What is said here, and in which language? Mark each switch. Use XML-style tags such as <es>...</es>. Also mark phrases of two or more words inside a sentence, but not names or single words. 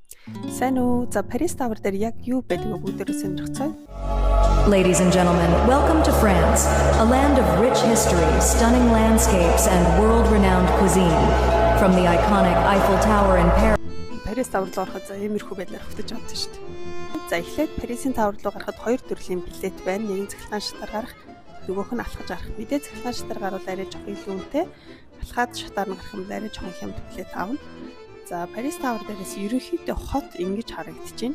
<mn>Сайн уу? За Парис тавар дээр яг юу байдгийг бүгдээрээ сонирхцгаая.</mn> <en>Ladies and gentlemen, welcome to France, a land of rich history, stunning landscapes, and world-renowned cuisine. From the iconic Eiffel Tower in Paris.</en> <mn>Парис тавар руу ороход иймэрхүү байдлаар хөтөж авдаг шүү дээ. За эхлээд Парисын тавар руу гарахад хоёр төрлийн билет байна. Нэг нь цахилгаан шатаар гарах, нөгөөх нь алхаж гарах. Мэдээ цахилгаан шатаар гарвал арай жоох илүү үнэтэй. Алхаад шатаар нь гарах юм арай жоох хямд билет аавна. За Парис тавар дээрээс ерөнхийдөө хот ингэж харагдчихээн.</mn>